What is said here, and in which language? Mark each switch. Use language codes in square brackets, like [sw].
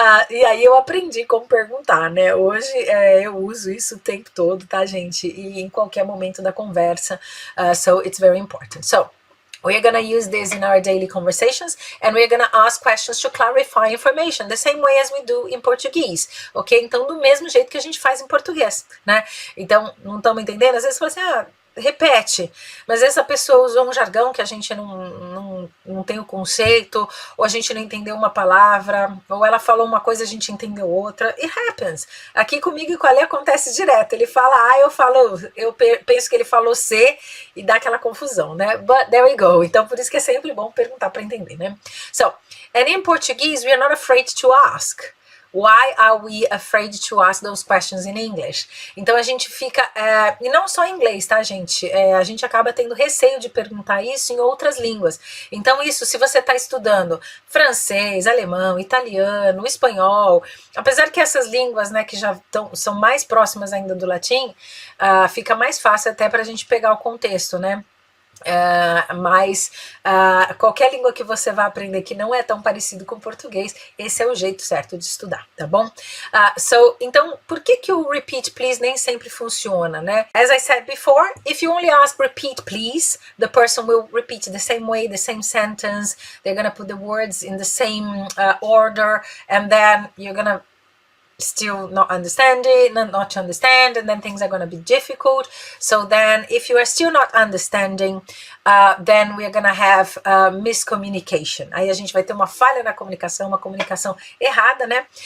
[pt] E aí eu aprendi como perguntar, né? Hoje eu uso isso o tempo todo, tá, gente? E em qualquer momento da conversa. [en] So it's very important. So we're going to use this in our daily conversations, and we're going to ask questions to clarify information, the same way as we do in Portuguese, ok? [pt] Então, do mesmo jeito que a gente faz em português, né? Então, não estamos entendendo? Às vezes você fala assim, repete, mas às vezes a pessoa usou um jargão que a gente não tem o conceito, ou a gente não entendeu uma palavra, ou ela falou uma coisa e a gente entendeu outra. [en] It happens. [pt] Aqui comigo e com a Lê acontece direto. Ele fala A, eu penso que ele falou C e dá aquela confusão, né? [en] But there we go. [pt] Então por isso que é sempre bom perguntar para entender, né? [en] So, and in Portuguese we are not afraid to ask. Why are we afraid to ask those questions in English? [pt] Então a gente fica, e não só em inglês, tá, gente? A gente acaba tendo receio de perguntar isso em outras línguas. Então isso, se você está estudando francês, alemão, italiano, espanhol, apesar que essas línguas, né, que já são mais próximas ainda do latim, fica mais fácil até para a gente pegar o contexto, né? Mas qualquer língua que você vai aprender que não é tão parecido com o português, esse é o jeito certo de estudar, tá bom? Então, por que o [en] repeat please [pt] nem sempre funciona, né? [en] As I said before, if you only ask repeat please, the person will repeat the same way, the same sentence, they're gonna put the words in the same order, and then you're gonna still not understand it, not to understand, and then things are going to be difficult. So then if you are still not understanding, then we are going to have miscommunication. [pt] Aí a gente vai ter uma falha na comunicação, uma comunicação errada, né?